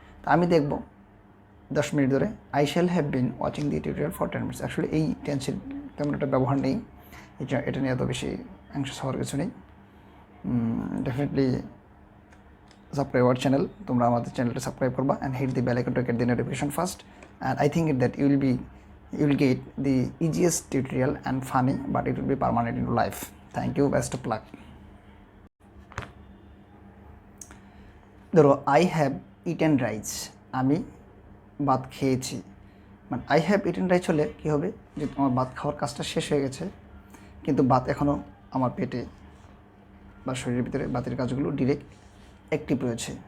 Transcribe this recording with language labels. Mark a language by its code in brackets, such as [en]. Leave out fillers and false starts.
[bn] তা আমি দেখব 10 মিনিট ধরে [en] I shall have been watching the tutorial for 10 minutes. [bn] Actually এই টেন্সের তেমন একটা ব্যবহার নেই, এটা নিয়ে এত বেশি অ্যাংশাস হওয়ার কিছু নেই। [en] definitely subscribe our channel, [bn] তোমরা আমাদের চ্যানেলটা সাবস্ক্রাইব করবা [en] And hit the bell icon to get the notification first. And I think that you will get the easiest tutorial and funny, but it will be permanent in life. Thank you, best of luck. [bn] ধরো [en] I have eaten rice, [bn] আমি ভাত খেয়েছি। মানে [en] I have eaten rice [bn] হলে কী হবে, যে তোমার ভাত খাওয়ার কাজটা শেষ হয়ে গেছে, কিন্তু ভাত এখনও আমার পেটে বা শরীরের ভিতরে ভাতের কাজগুলো ডিরেক্ট অ্যাক্টিভ রয়েছে।